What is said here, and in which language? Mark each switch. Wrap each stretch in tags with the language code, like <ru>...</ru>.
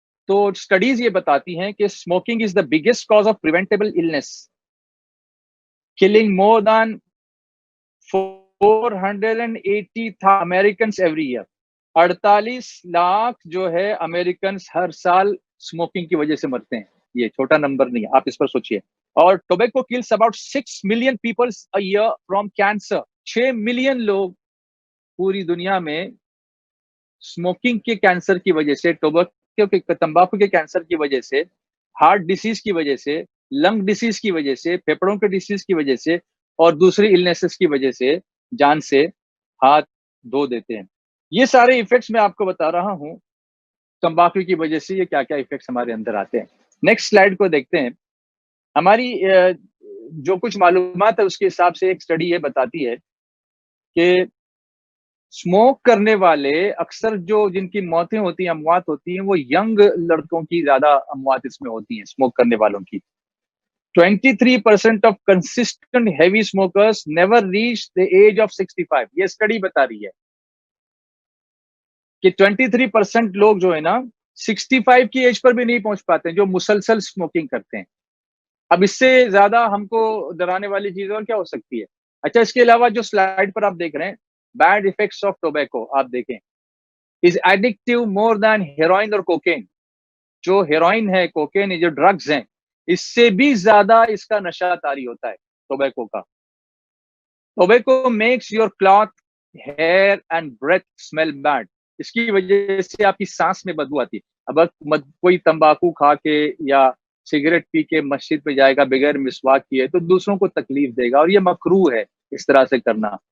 <ur>تو سٹڈیز یہ بتاتی ہیں کہ</ur> <en>Smoking is the biggest cause of preventable illness, killing more than 480,000 Americans every year.</en> <ur>48 lakh جو ہے امریکنز ہر سال اسموکنگ کی وجہ سے مرتے ہیں. یہ چھوٹا نمبر نہیں ہے, آپ اس پر سوچئے. اور tobacco</ur> <en>kills about 6 million people a year from cancer.</en> <ur>6 million لوگ پوری دنیا میں اسموکنگ کے کینسر کی وجہ سے, تمباکو کے کینسر کی وجہ سے, ہارٹ ڈیزیز کی وجہ سے, لنگ ڈیزیز کی وجہ سے, پھیپڑوں کے ڈیزیز کی وجہ سے اور دوسری النیسز کی وجہ سے جان سے ہاتھ دھو دیتے ہیں. یہ سارے ایفیکٹس میں آپ کو بتا رہا ہوں تمباکو کی وجہ سے یہ کیا کیا ایفیکٹس ہمارے اندر آتے ہیں. نیکسٹ سلائیڈ کو دیکھتے ہیں. ہماری جو کچھ معلومات ہے اس کے حساب سے ایک سٹڈی یہ بتاتی ہے کہ اسموک کرنے والے اکثر جن کی موتیں ہوتی ہیں, اموات ہوتی ہیں, وہ ینگ لڑکوں کی زیادہ اموات اس میں ہوتی ہیں اسموک کرنے والوں کی.</ur> <en>23% of consistent heavy smokers never reach the age of 65.</en> <ur>یہ اسٹڈی بتا رہی ہے کہ 23% لوگ جو ہے نا 65 کی ایج پر بھی نہیں پہنچ پاتے جو مسلسل اسموکنگ کرتے ہیں. اب اس سے زیادہ ہم کو ڈرانے والی چیز اور کیا ہو سکتی ہے. اچھا, اس کے علاوہ جو سلائیڈ پر آپ دیکھ رہے ہیں</ur> <en>bad effects of tobacco,</en> <ur>آپ دیکھیں</ur> <en>is addictive more than heroin or cocaine.</en> <ur>جو ہیروئن ہے، کوکین ہے، جو ڈرگز ہیں، اس سے بھی زیادہ اس کا نشہ طاری ہوتا ہے ٹوبیکو کا.</ur> <en>Tobacco makes your cloth, hair and breath smell bad.</en> <ur>اس کی وجہ سے آپ کی سانس میں بدبو آتی ہے. اب کوئی تمباکو کھا کے یا سگریٹ پی کے مسجد پہ جائے گا بغیر مسواک کیے تو دوسروں کو تکلیف دے گا، اور یہ مکروہ ہے اس طرح سے کرنا.</ur>